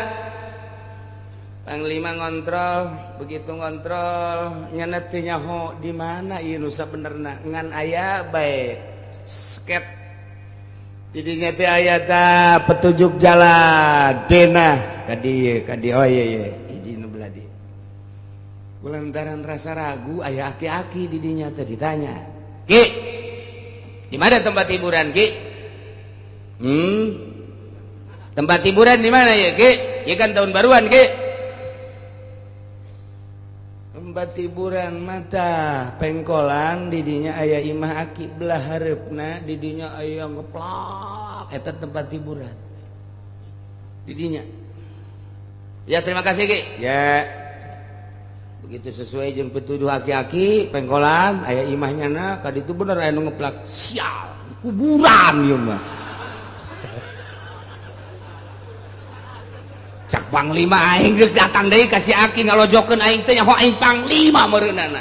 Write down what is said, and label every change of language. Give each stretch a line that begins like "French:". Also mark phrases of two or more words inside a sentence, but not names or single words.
Sundanese: Panglima ngontrol, begitu ngontrol nyana teu nyaho di mana ieu nu sabenerna ngan aya bae sket didinya teh aya tah petunjuk jalan denah ka dieu oh iya hiji nu belah dieu. Kulantaran rasa ragu aya aki-aki didinya teh ditanya, "Ki,
Indonesian: di mana tempat hiburan,
Sundanese: Ki?"
Indonesian: Tempat hiburan di mana ya, Ki? Ya kan tahun baruan, Ki. Tempat hiburan
Sundanese: mata pengkolan didinya aya imah aki belah hareupna didinya aya ngeplak eta
Indonesian: tempat hiburan
Sundanese: didinya.
Indonesian: Ya terima kasih Ki. Ya begitu sesuai
Sundanese: jeung petuduh aki-aki pengkolan aya imahnya na ka ditu bener aya nu ngeplak sial kuburan ieu mah. Cak Panglima aing geus datang deui ka si aki ngalojokeun aing teh nyaho aing Panglima meureunana.